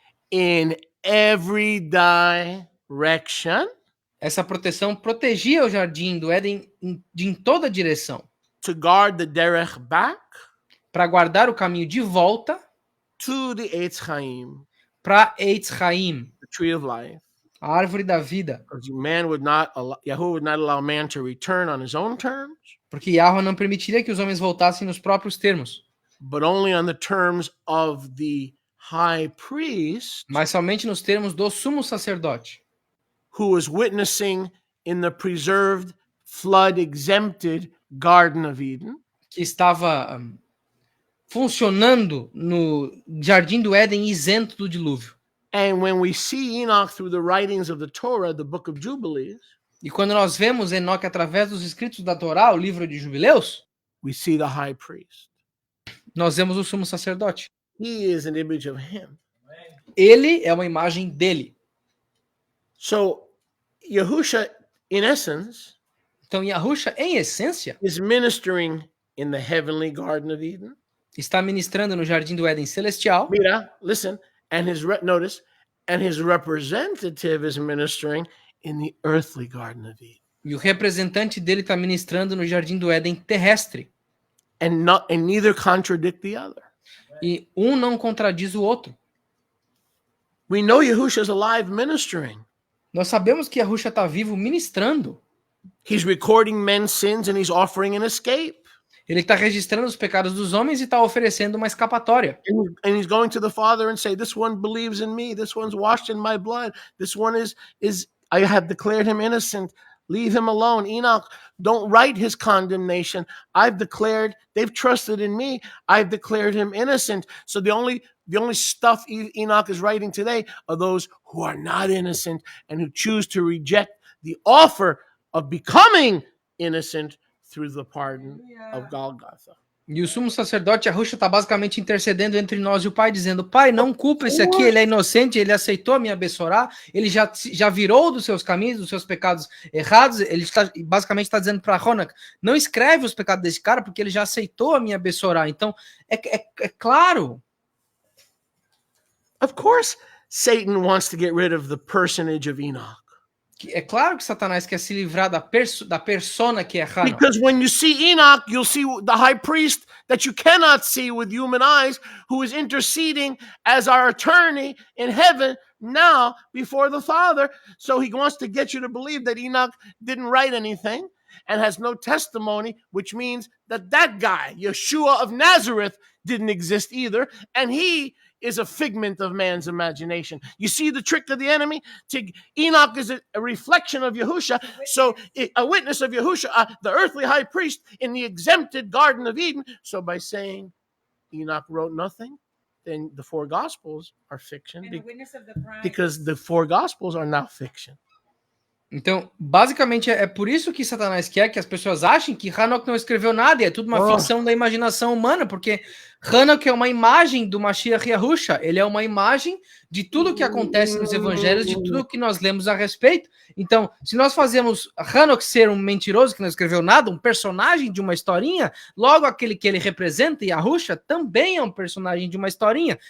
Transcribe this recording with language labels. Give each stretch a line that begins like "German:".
English: In every direction.
Portuguese: Essa proteção protegia o Jardim do Éden em toda direção.
English: To guard the derech back.
Portuguese: Para guardar o caminho de volta.
English: To the Eitz Chaim.
Portuguese: Para Eitz Chaim.
English: The tree of life.
Portuguese: A árvore da vida.
English: Yahuwah would not allow man to return on his own terms.
Portuguese: Porque Yahweh não permitiria que os homens voltassem nos próprios termos.
English: But only on the terms of the high priest.
Portuguese: Mas somente nos termos do sumo sacerdote.
English: Who was witnessing in the preserved, flood-exempted Garden of Eden.
Portuguese: Que estava funcionando no Jardim do Éden isento do dilúvio.
English: And when we see Enoch through the writings of the Torah, the book of Jubilees,
Portuguese: e quando nós vemos Enoque através dos escritos da Torá, o livro de Jubileus,
English: we see the high priest.
Portuguese: Nós vemos o sumo sacerdote.
English: He is an image of him.
Portuguese: Ele é uma imagem dele.
English: So, Yahusha, in essence,
Portuguese: então Yahusha, em essência,
English: is ministering in the heavenly Garden of Eden.
Portuguese: Está ministrando no Jardim do Éden celestial.
English: Mira, listen. And his representative is ministering in the earthly Garden of Eden.
Portuguese: E o representante dele está ministrando no Jardim do Éden terrestre.
English: And neither contradict the other.
Portuguese: E um não contradiz o outro.
English: We know Yahusha is alive ministering.
Portuguese: Nós sabemos que Yahusha está vivo ministrando.
English: He's recording men's sins and he's offering an escape.
Portuguese: Ele está registrando os pecados dos homens e está oferecendo uma escapatória.
English: And he's going to the Father and say, this one believes in me. This one's washed in my blood. This one is I have declared him innocent. Leave him alone. Enoch, don't write his condemnation. They've trusted in me. I've declared him innocent. So the only stuff Enoch is writing today are those who are not innocent and who choose to reject the offer of becoming innocent through the pardon of Golgotha.
Portuguese: E o sumo sacerdote Yahusha está basicamente intercedendo entre nós e o Pai, dizendo: Pai, não culpa esse aqui, ele é inocente, ele aceitou me abençoar, ele já virou dos seus caminhos, dos seus pecados errados. Ele basicamente está dizendo para Enoch: não escreve os pecados desse cara, porque ele já aceitou a me abençoar. Então, é claro.
English: Of course, Satan wants to get rid of the personage of Enoch.
Portuguese: É claro que Satanás quer se livrar da persona que é Enoch.
English: Because when you see Enoch, you'll see the high priest that you cannot see with human eyes, who is interceding as our attorney in heaven, now before the Father. So he wants to get you to believe that Enoch didn't write anything and has no testimony, which means that guy, Yeshua of Nazareth, didn't exist either. And he is a figment of man's imagination. You see the trick of the enemy? Enoch is a reflection of Yahusha, so a witness of Yahusha, the earthly high priest in the exempted Garden of Eden. So by saying Enoch wrote nothing, then the four Gospels are fiction, because the four Gospels are now fiction.
Portuguese: Então, basicamente, é por isso que Satanás quer que as pessoas achem que Enoch não escreveu nada, e é tudo uma ficção da imaginação humana, porque Enoch é uma imagem do Mashiach Yahusha, ele é uma imagem de tudo que acontece nos evangelhos, de tudo que nós lemos a respeito. Então, se nós fazemos Enoch ser um mentiroso que não escreveu nada, um personagem de uma historinha, logo aquele que ele representa, Yahusha, também é um personagem de uma historinha.